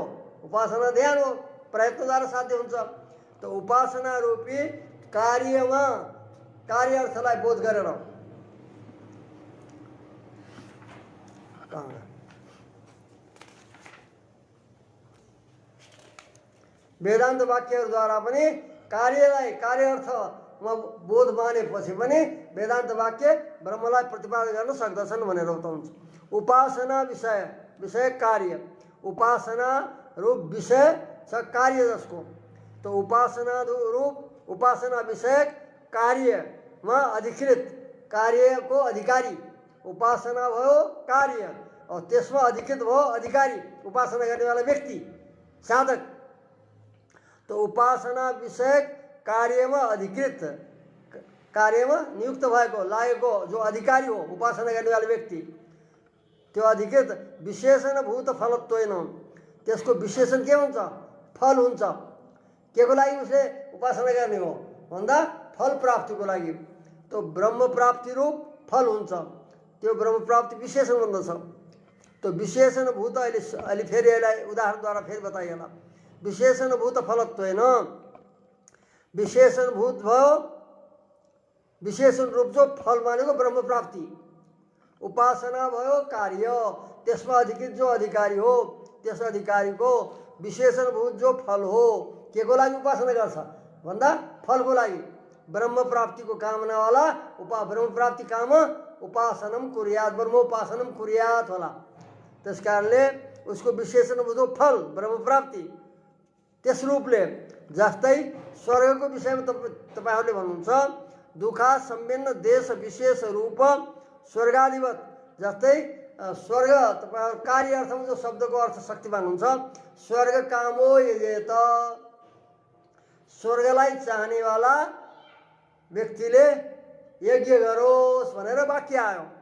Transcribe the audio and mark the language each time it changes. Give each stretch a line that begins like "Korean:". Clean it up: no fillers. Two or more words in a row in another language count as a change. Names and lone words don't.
Nepali: उपासना ध्यान हो, प्रयत्नद्वारा साध्य हुन्छ। तो उपासना रूपी कार्यमा कार्य अर्थलाई बोध गरेर वेदान्त वाक्यहरूद्वारा पनि कार्यलाई कार्य अर्थमा बोध मानेपछि पनि वेदान्त वाक्य ब्रह्मलाई प्रतिपादन गर्न सक्दछन् भनेर बताउँछ। उपासना विषय, विषय कार्य, उपासना रूप विषय छ कार्य जसको। तो उपासना रूप उपासना विषय कार्यमा अधिकृत, कार्यको अधिकारी उपासना भयो कार्य, और त्यसमा अधिकृत भयो अधिकारी, उपासना गर्नेवाला व्यक्ति, साधक। तो उपासना विषय कार्यमा अधिकृत, कार्यमा नियुक्त भएको लागेको जो अधिकारी हो उपासना गर्नेवाला व्यक्ति, त्यो अधिकृत
Sanskrit: विशेषणभूत फलत्वेन,
Nepali: त्यसको विशेषण के हुन्छ? फल हुन्छ। के को लागि उसले उपासना गर्ने हो भन्दा फल प्राप्तिको लागि। तो ब्रह्म प्राप्ति रूप फल हुन्छ, त्यो ब्रह्म प्राप्ति विशेषण भन्दछ। तो विशेषणभूत अहिले फेरि यसलाई उदाहरणद्वारा फेरि बताइएला।
Sanskrit: विशेषणभूत फलत्वेन,
Nepali: विशेषणभूत भयो विशेषण रूप जो फल मानेको ब्रह्म प्राप्ति। उपासना भयो कार्य, त्यसमा अधिकृत जो अधिकारी हो त्यस अधिकारीको विशेषणभूत जो फल हो। के को लागि उपासना गर्छ भन्दा फलको लागि, ब्रह्म प्राप्तिको कामनावाला
Sanskrit: ब्रह्म प्राप्ति काम उपासनम कुर्यात, ब्रह्मोपासनम कुर्यात
Nepali: होला। त्यस कारणले उसको विशेषणभूत फल ब्रह्म प्राप्ति। त्यस रूपले जस्तै स्वर्गको विषयमा तपाईहरूले भन्नुहुन्छ
Sanskrit: दुःखा सम्भिन्न देश विशेष रूप स्वर्गादिवत।
Nepali: जस्तै स्वर्ग तपाईहरु कार्य अर्थमा जो शब्दको अर्थ शक्तिमान हुन्छ,
Sanskrit: स्वर्ग कामो यजेत,
Nepali: स्वर्गलाई चाहनेवाला व्यक्तिले यज्ञ गरोस् भनेर वाक्य आयो।